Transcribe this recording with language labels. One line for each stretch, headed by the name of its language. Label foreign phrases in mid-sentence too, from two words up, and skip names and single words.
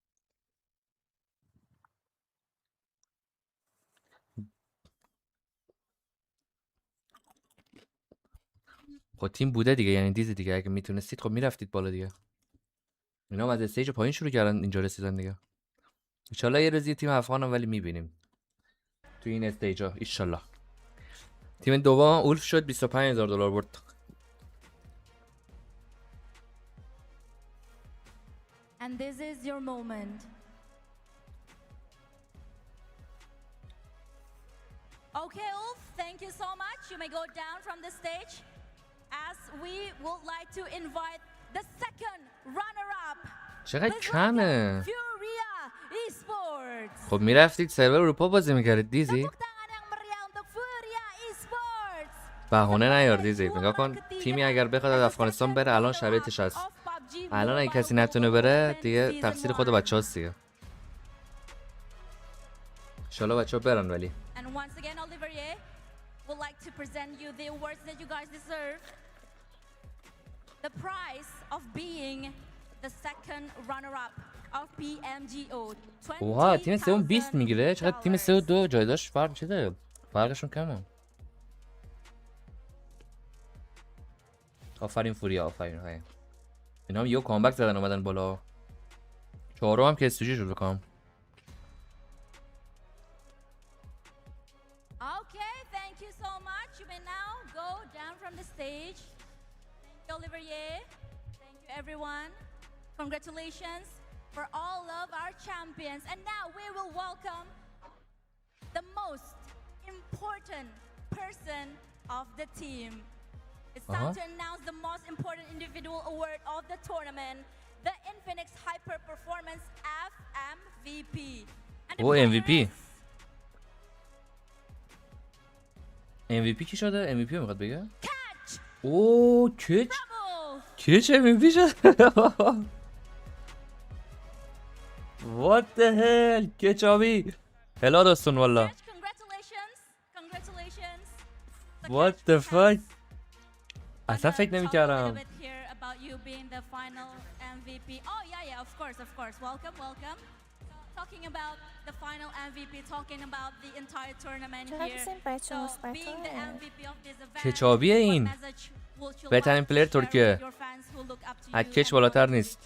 Persian: خب تیم بوده دیگه، یعنی دیزی دیگه، اگه میتونستید خب میرفتید بالا دیگه. اینا هم از استیج پایین شروع کردن اینجا رسیدن دیگه. ان یه روز تیم افغانم ولی میبینیم تو این استیجا ان. تیم دوم اولف شد، $25,000 برد.
English: And this is your moment. Okay, Ulf, thank you so much. You may go down from the stage as we would like to invite the second runner-up.
Persian: چقدر کمه. Furia Esports. خب میرفتید سرور اروپا بازی میکردید دیزی. بهونه نیار دیزی. نگاه کن تیمی اگر بخواد از افغانستان بره الان شرایطش هست. الان اگه کسی نتونه بره دیگه تقصیر خود بچه‌هاست دیگه. انشالله بچه‌ها برن. ولی
English: And once again, Olivier would like to present you the awards that you guys deserve. The prize of being the second runner-up of PMGO.
Persian: اوها تیم سوم 20 میگیره. چقدر تیم 3 و 2 جایداش فرق چیه؟ فرقشون کمه. آفرین فوریا، آفرین. های اینا هم یه کامبک زدن اومدن بالا. چهارم هم که استوجی شد بکنم.
English: Okay, thank you so much. You may now go down from the stage. Thank you, Olivier. Thank you, everyone. Congratulations for all of our champions. And now we will welcome the most important person of the team. It's time to announce the most important individual award of the tournament, the Infinix Hyper Performance FMVP.
Persian: Oh, MVP. MVP کی شده؟ MVP میخواد بگه؟ اوه کچ MVP شد.
English: What the hell کچابی.
Persian: هلا دوستون والا.
English: What the fuck.
Persian: اصلا فکر نمی‌کردم.
English: Talking about the final MVP, talking about the entire tournament here. So being the MVP of this event.
Persian: کچابیه این. بهترین پلیر ترکیه. از کچ بالاتر نیست.